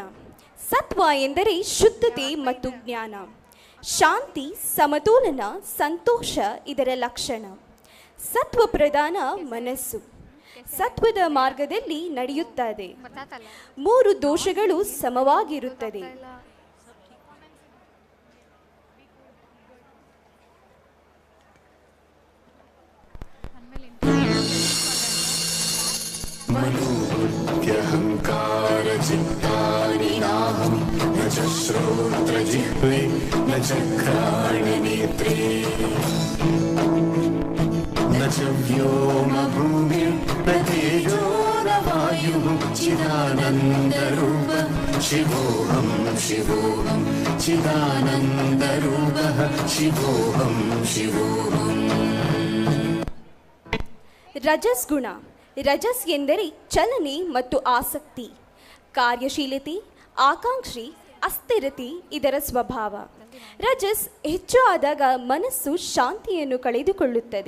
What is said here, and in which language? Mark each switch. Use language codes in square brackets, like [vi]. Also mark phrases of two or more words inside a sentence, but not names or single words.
[kn] ಸತ್ವ ಎಂದರೆ ಶುದ್ಧತೆ ಮತ್ತು ಜ್ಞಾನ, ಶಾಂತಿ, ಸಮತೋಲನ, ಸಂತೋಷ ಇದರ ಲಕ್ಷಣ. ಸತ್ವ ಪ್ರಧಾನ ಮನಸ್ಸು ಸತ್ವದ ಮಾರ್ಗದಲ್ಲಿ ನಡೆಯುತ್ತದೆ. 3 ದೋಷಗಳು ಸಮವಾಗಿರುತ್ತದೆ. [sa] मनोबुद्ध्यहङ्कारचित्तानि नाहं न च श्रोत्रजिह्वे न च घ्राणनेत्रे न च व्योमभूमिर्न तेजो न वायुः चिदानन्दरूपः शिवोऽहं शिवोऽहं चिदानन्दरूपः शिवोऽहं शिवोऽहम्. [kn] ರಜಸ್ ಗುಣ. ರಜಸ್ ಎಂದರೆ ಚಲನೆ ಮತ್ತು ಆಸಕ್ತಿ, ಕಾರ್ಯಶೀಲತೆ, ಆಕಾಂಕ್ಷೆ, ಅಸ್ಥಿರತೆ ಇದರ ಸ್ವಭಾವ. ರಜಸ್ ಹೆಚ್ಚು ಆದಾಗ ಮನಸ್ಸು ಶಾಂತಿಯನ್ನು ಕಳೆದುಕೊಳ್ಳುತ್ತದೆ.